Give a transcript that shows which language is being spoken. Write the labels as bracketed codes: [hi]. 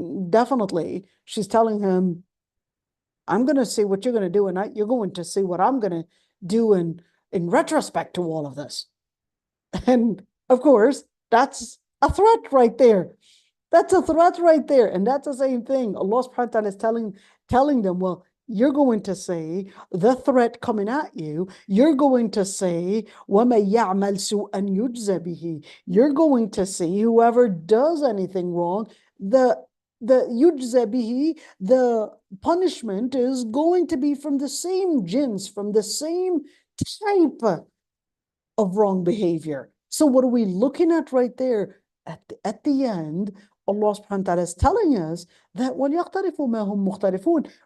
[en] Definitely, she's telling him, I'm going to see what you're going to do, and you're going to see what I'm going to do in retrospect to all of this. And of course, that's a threat right there. That's a threat right there. And that's the same thing. Allah subhanahu wa ta'ala is telling them, well, you're going to say the threat coming at you. You're going to say, [ar] وَمَن يَعْمَلْ سُوءًا يُجْزَ بِهِ. [en] You're going to see whoever does anything wrong, the yujza bihi, the punishment is going to be from the same jins, from the same type of wrong behavior. So what are we looking at right there? At the end, Allah subhanahu wa ta'ala is telling us that [ar] وَلْيَقْتَرِفُوا مَا هُمْ مُخْتَرِفُونَ.